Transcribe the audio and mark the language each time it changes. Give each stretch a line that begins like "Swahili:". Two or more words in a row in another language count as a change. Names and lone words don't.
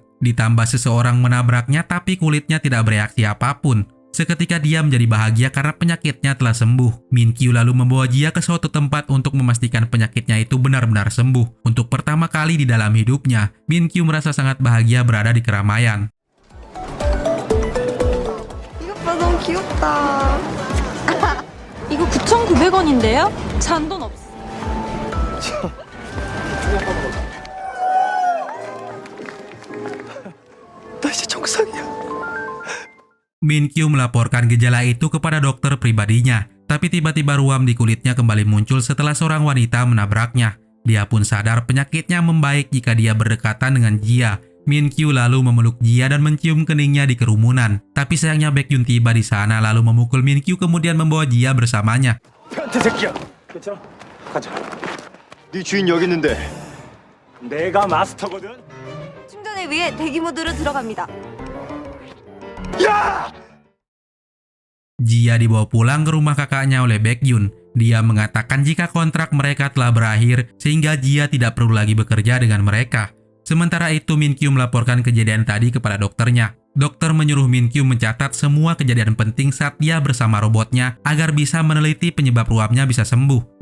Indonesian: Ditambah seseorang menabraknya tapi kulitnya tidak bereaksi apapun. Seketika dia menjadi bahagia karena penyakitnya telah sembuh. Min Kyu lalu membawa Jia ke suatu tempat untuk memastikan penyakitnya itu benar-benar sembuh. Untuk pertama kali di dalam hidupnya, Min Kyu merasa sangat bahagia berada di keramaian.
Korean: 이것 봐, 너무 귀엽다. 이거 9,900원인데요? 잔돈 없어. 나 이제 정상이야.
Indonesian: Min Kyu melaporkan gejala itu kepada dokter pribadinya, tapi tiba-tiba ruam di kulitnya kembali muncul setelah seorang wanita menabraknya. Dia pun sadar penyakitnya membaik jika dia berdekatan dengan Jia. Min Kyu lalu memeluk Jia dan mencium keningnya di kerumunan. Tapi sayangnya Baekhyun tiba di sana lalu memukul Min Kyu kemudian membawa Jia bersamanya.
Korean: 변태 새끼야. 괜찮아? 가자. 네 주인 여기 있는데 내가 마스터거든. 충전을 위해 대기 모드로 들어갑니다. 야!
Indonesian: Jia dibawa pulang ke rumah kakaknya oleh Baekhyun. Dia mengatakan jika kontrak mereka telah berakhir sehingga Jia tidak perlu lagi bekerja dengan mereka. Sementara itu Min Kyu melaporkan kejadian tadi kepada dokternya. Dokter menyuruh Min Kyu mencatat semua kejadian penting saat dia bersama robotnya agar bisa meneliti penyebab ruamnya bisa sembuh.